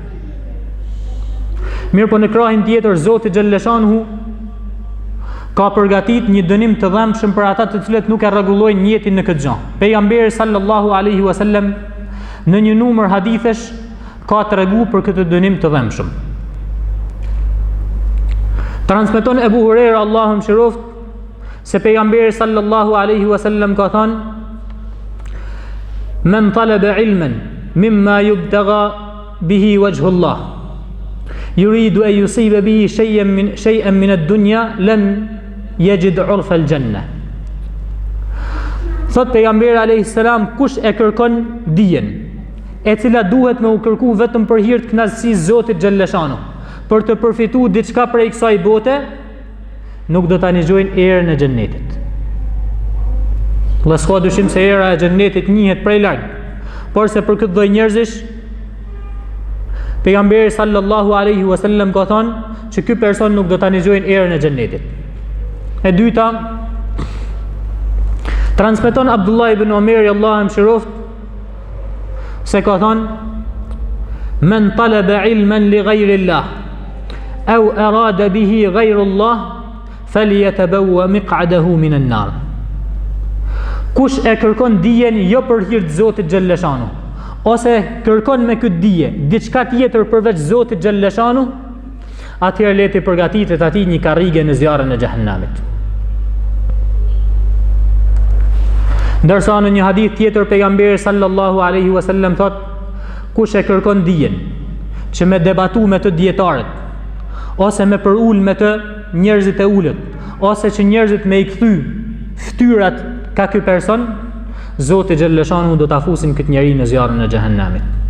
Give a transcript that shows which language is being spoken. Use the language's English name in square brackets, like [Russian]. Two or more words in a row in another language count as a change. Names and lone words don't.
[Albanian] Mirë, po në krahin tjetër Zoti xhalleshano ka përgatit një dënim të dhëmshëm për ata të cilët nuk e rregullojnë niyetin në këtë gjë. Pejgamberi [Arabic] صلى الله عليه وسلم [Albanian] në një numër hadithesh ka treguar për këtë dënim të dhëmshëm. Transmeton Ebu Huraira, Allahu mëshiroft, se pejgamberi [Arabic] صلى الله عليه وسلم [Albanian] ka thënë: [Arabic] "من طلب علما مما يبتغى به وجه الله يريد أن يصيب به شيئا من الدنيا لم يجد عرف الجنة." [Albanian] Thot pejgamberi [Arabic] عليه السلام, [Albanian] kush e kërkon dijen, e cila duhet me u kërku vetëm për hir të kënaqësisë Zotit xhalleshano, për të përfituar diçka prej kësaj bote, nuk do ta nigjojnë erën e xhennetit. S'ka dyshim se era e xhennetit njihet prej larg, por se për këtë lloj njerëzish pejgamberi [Arabic] صلى الله عليه وسلم [Albanian] ka thënë që ky person nuk do ta nigjojnë erën e xhennetit. E dyta, transmeton Abdullah ibn Omer, Allahu mëshiroft, se ka thënë: [Arabic] "من طلب علما لغير الله أو أراد به غير الله فليتبوأ مقعده من النار." [Albanian] Kush e kërkon dijen jo për hir të Zotit xhalleshano, ose kërkon me këtë dije diçka tjetër përveç Zotit xhalleshano, atëherë le të përgatitet atij një karrige në zjarrin e xhehenamit. Ndërsa në një hadith tjetër pejgamberi [Arabic] صلى الله عليه وسلم [Albanian] thot: kush e kërkon dijen që me debatu me të dietarët, ose me përul me të njerëzit e ulët, ose që njerëzit me i kthy ftyrat ka ky person, Zoti xhalleshano do ta fusin këtë njeri në zjarrin e xhehenamit.